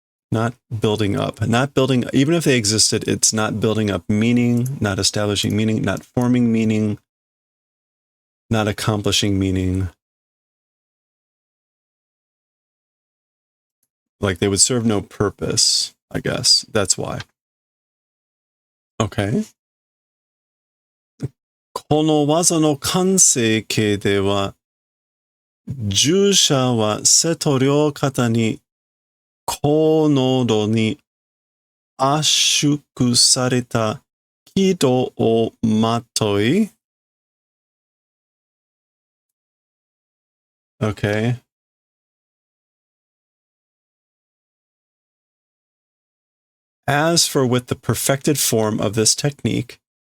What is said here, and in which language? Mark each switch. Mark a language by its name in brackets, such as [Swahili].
[English] Not building up. Not building, even if they existed, it's not building up meaning, not establishing meaning, not forming meaning, not accomplishing meaning. Like they would serve no purpose, I guess. That's why. Okay. [Japanese] この技の完成形では、従者は瀬戸両肩に高濃度に圧縮された軌道をまとい Okay. [English] As for with the perfected form of this technique,